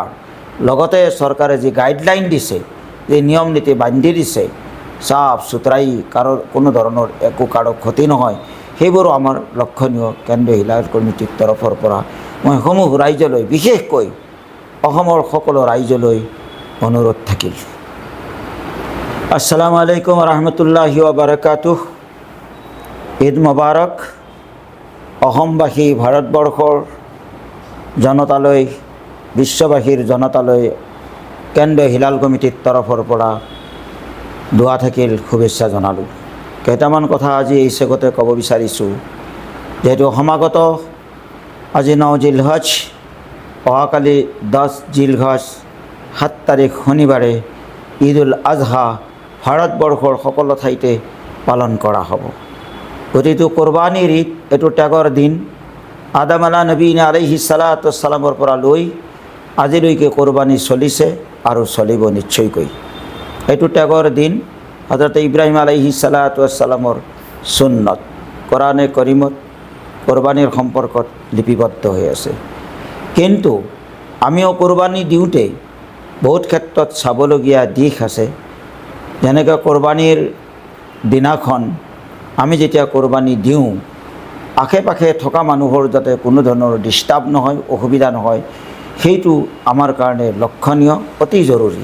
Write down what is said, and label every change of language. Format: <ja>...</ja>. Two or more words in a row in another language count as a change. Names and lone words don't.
<as>লগতে চৰকাৰে যি গাইডলাইন দিছে, যি নিয়ম নীতি বান্ধি দিছে, চাফ চুতৰাই, কাৰো কোনো ধৰণৰ একো কাৰো ক্ষতি নহয়, সেইবোৰো আমাৰ লক্ষণীয়। কেন্দ্ৰীয় হিলাল কমিটিৰ তৰফৰ পৰা মই সমূহ ৰাইজলৈ, বিশেষকৈ অসমৰ সকলো ৰাইজলৈ অনুৰোধ থাকিল।</as> <ar>السلام عليكم رحمة الله وبركاته.</ar> <as>ঈদ মোবাৰক। অসমবাসী ভাৰতবৰ্ষৰ জনতালৈ, বিশ্ববাসীৰ জনতালৈ কেন্দ্ৰীয় হিলাল কমিটিৰ তৰফৰ পৰা দোৱা থাকিল, শুভেচ্ছা জনালোঁ। কেইটামান কথা আজি এই চেগতে ক'ব বিচাৰিছোঁ। যিহেতু সমাগত আজি 9 জিলহজ, অহাকালি 10 জিলহজ 7 তাৰিখ শনিবাৰে ঈদ উল আজহা ভাৰতবৰ্ষৰ সকলো ঠাইতে পালন কৰা হ'ব। গতিকে কোৰবানীৰ ঈদ, এইটো ত্যাগৰ দিন। আদম</as> <ar>على نبينا عليه الصلاة والسلام</ar> <as>পৰা লৈ আজিলৈকে কোৰবানী চলিছে আৰু চলিব নিশ্চয়কৈ। এইটো ত্যাগৰ দিন। হযৰত ইব্ৰাহিম</as> <ar>عليه الصلاة والسلام</ar> <as>সুন্নত কোৰাণে কৰিমত কোৰবানীৰ সম্পৰ্কত লিপিবদ্ধ হৈ আছে। কিন্তু আমিও কোৰবানী দিওঁতে বহুত ক্ষেত্ৰত চাবলগীয়া দিশ আছে। যেনেকৈ কোৰবানীৰ দিনাখন আমি যেতিয়া কোৰবানী দিওঁ, আশে পাশে থকা মানুহৰ যাতে কোনো ধৰণৰ ডিষ্টাৰ্ব নহয়, অসুবিধা নহয়, সেইটো আমাৰ কাৰণে লক্ষণীয়, অতি জৰুৰী।</as>